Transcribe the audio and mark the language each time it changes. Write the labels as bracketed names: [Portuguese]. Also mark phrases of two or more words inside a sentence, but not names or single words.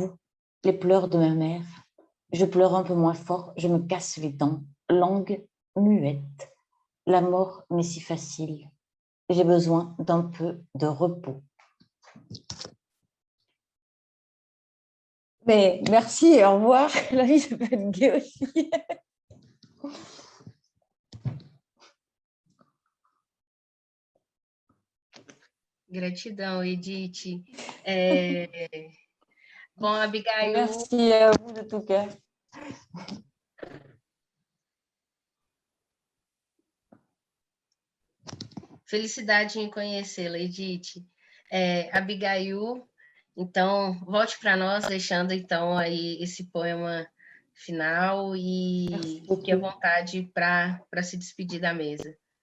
[French] J'avoue les pleurs de ma mère. Je pleure un peu moins fort, je me casse les dents, langue muette. La mort m'est si facile. J'ai besoin d'un peu de repos. Mais merci et au revoir. La vie, ça peut être gai aussi. [Portuguese] Gratidão, Edith. Bom, Abigail... [French] Merci à vous de tout cœur. [Portuguese] Felicidade em conhecê-la, Edith. Abigail, então, volte para nós, deixando então aí esse poema final e fique à vontade para se despedir da mesa.